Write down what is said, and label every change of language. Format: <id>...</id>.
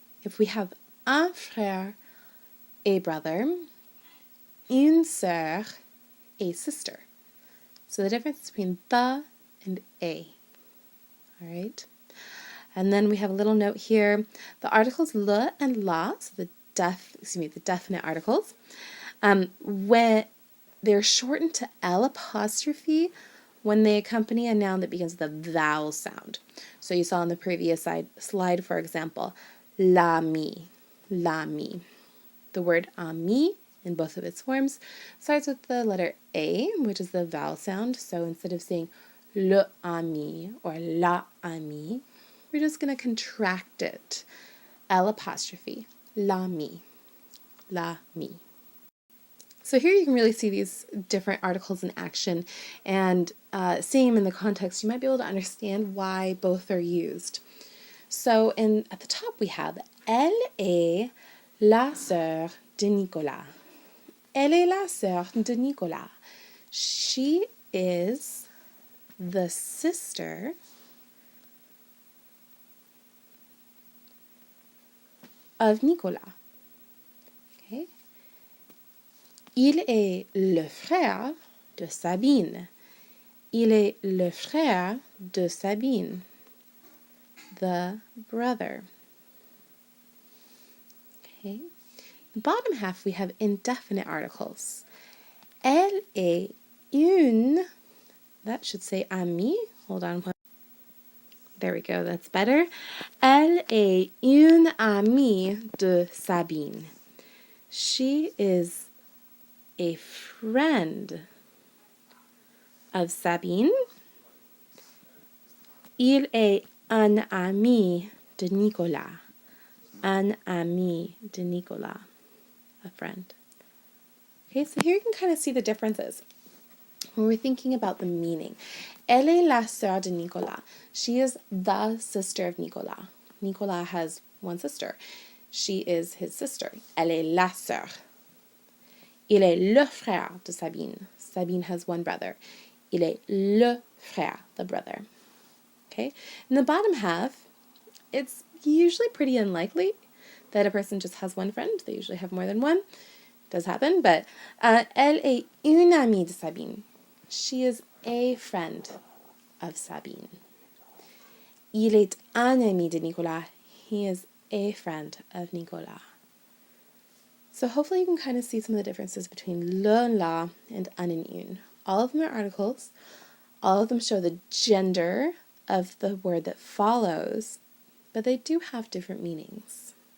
<en>If we have un frère, a brother, une sœur, a sister. So the difference between the and a. All right. And then we have a little note here. The articles le and la, so the definite articles, when they're shortened to L apostrophe when they accompany a noun that begins with a vowel sound. So you saw on the previous slide, for example, l'ami, l'ami. The word ami in both of its forms starts with the letter A, which is the vowel sound. So instead of saying le ami or la amie, we're just going to contract it. L apostrophe, l'ami, l'ami. So here you can really see these different articles in action, and seeing them in the context, you might be able to understand why both are used.</en> <fr>So at the top we have Elle est la sœur de Nicolas. Elle est la sœur de Nicolas.</fr> <en>She is the sister of Nicolas. Okay.</en> <fr>Il est le frère de Sabine. Il est le frère de Sabine.</fr> <en>The brother. Okay. The bottom half we have indefinite articles.</en> <fr>Elle est une,</fr> <en>that should say amie. Hold on. There we go, that's better.</en> <fr>Elle est une amie de Sabine.</fr> <en>She is a friend of Sabine.</en> <fr>Il est un ami de Nicolas. Un ami de Nicolas.</fr> <en>A friend. Okay, so here you can kind of see the differences when we're thinking about the meaning.</en> <fr>Elle est la sœur de Nicolas.</fr> <en>She is the sister of Nicolas. Nicolas has one sister. She is his sister.</en> <fr>Elle est la sœur. Il est le frère de Sabine.</fr> <en>Sabine has one brother.</en> <fr>Il est le frère,</fr> <en>the brother. Okay? In the bottom half, it's usually pretty unlikely that a person just has one friend. They usually have more than one. It does happen, but</en> <fr>elle est une amie de Sabine.</fr> <en>She is a friend of Sabine.</en> <fr>Il est un ami de Nicolas.</fr> <en>He is a friend of Nicolas. So hopefully you can kind of see some of the differences between le and la and un and une. All of them are articles. All of them show the gender of the word that follows, but they do have different meanings.</en>